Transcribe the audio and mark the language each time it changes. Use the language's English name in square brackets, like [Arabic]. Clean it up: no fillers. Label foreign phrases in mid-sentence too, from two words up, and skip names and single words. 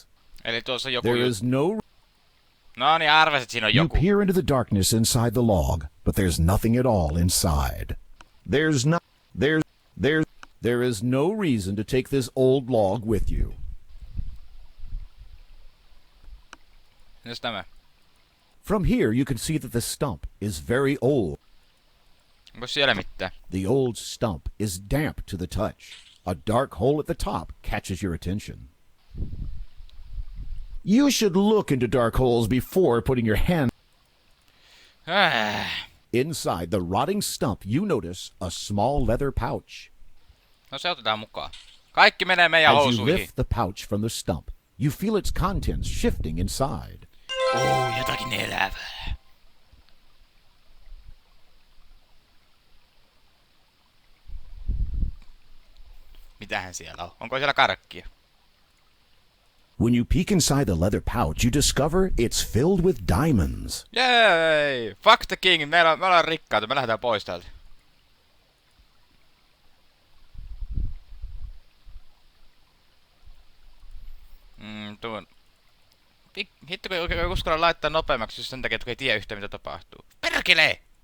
[Finnish] Eli tuossa joku... [English] There is no... [Finnish] No niin, arvasin, että siinä on [English] You [Finnish] joku. [English] peer into the darkness inside the log, but there's nothing at all inside. There is no reason to take this old log with you. [Finnish] Mitäs tämä? [English] From here you can see that the stump is very old. [Finnish] Onko siellä mitään? [English] The old stump is damp to the touch. A dark hole at the top catches your attention. You should look into dark holes before putting your hand... Inside the rotting stump, you notice a small leather pouch. [Finnish] No se otetaan mukaan. Kaikki menee meidän [English] As you [Finnish] housuihin. [English] lift the pouch from the stump, you feel its contents shifting inside. [Finnish] Jotakin elävää. Mitähän siellä on? Onko siellä karkkia? [English] When you peek inside the leather pouch, you discover it's filled with diamonds. Jei! Fuck the king! [Finnish] Me ollaan rikkaita, me lähdetään pois täältä. Tuon... Hitto, kun ei uskalla laittaa nopeammaksi just sen takia, että ei tiedä yhtään mitä tapahtuu. Perkele!